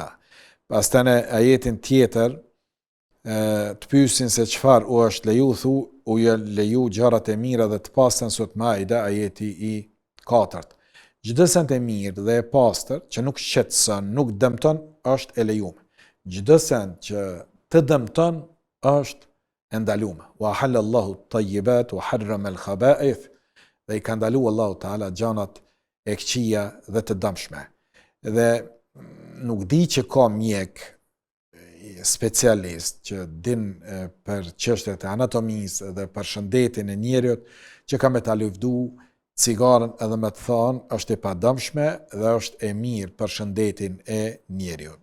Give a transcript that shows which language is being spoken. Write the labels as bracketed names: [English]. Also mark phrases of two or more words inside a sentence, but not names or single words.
[Albanian] Pastaj në ajetin tjetër të pyesin se çfarë u është leju, thu u leju gjërat e mira dhe të pastra, sot Maida ajeti i 4. Çdo send e mirë dhe e pastër që nuk shqetëson, nuk dëmton, është e lejuar. Çdo send që të dëmton është e ndalume. [Arabic] وأحل الله الطيبات وحرم الخبائث. [Albanian] Dhe i ka ndalu Allahu Teala gjanat e këqija dhe të dëmshme. Dhe nuk di që ka mjek specialist që din për çështjet e anatomisë dhe për shëndetin e njerëzit që ka me ta luftu cigaren edhe me të thonë është e padëmshme dhe është e mirë për shëndetin e njerëzit.